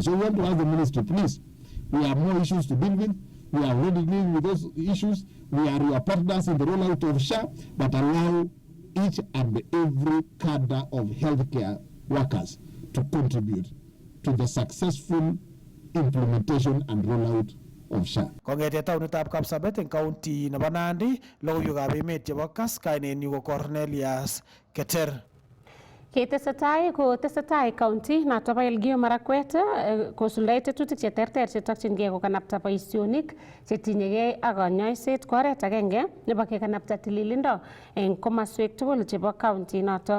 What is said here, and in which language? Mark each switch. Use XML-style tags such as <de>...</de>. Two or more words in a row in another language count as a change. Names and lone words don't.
<en>So we want to ask the ministry, please, we have more issues to deal with. We are already dealing with those issues. We are your partners in the rollout of SHA, but allow each and every cadre of healthcare workers to contribute to the successful implementation and rollout of SHA.</en> <kln>Kongete taunitab Kapsabet eng county nebo Nandi, logoiwekab emet chebo Kass, kainenyu ko Cornelius Keter. Ketesetai county noto bo Elgeyo Marakwet kosuldae tetutik cheterter chetokchingei kokanapta boisionik chetinyegei ak konyoiset ko oret agenge nebo kekanapta tililindo eng komaswek tugul chebo county noto.</kln>